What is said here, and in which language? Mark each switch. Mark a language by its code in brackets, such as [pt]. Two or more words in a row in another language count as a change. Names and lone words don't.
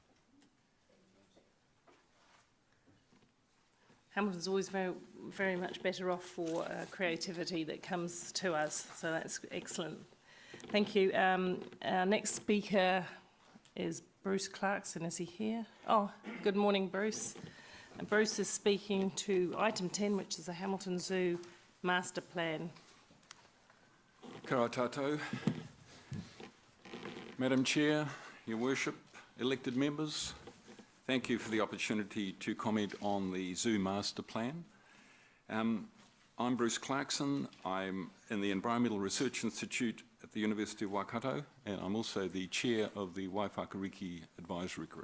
[en] Hamilton's always very much better off for creativity that comes to us, so that's excellent. Thank you. Our next speaker is Bruce Clarkson. Is he here? Oh, good morning, Bruce. And Bruce is speaking to item 10, which is the Hamilton Zoo Master Plan. [mi] Kia ora tātou. [en] Madam Chair, Your Worship, elected members, thank you for the opportunity to comment on the Zoo Master Plan. I'm Bruce Clarkson. I'm in the Environmental Research Institute at the University of Waikato, and I'm also the chair of the Waiwhakariki Advisory Group.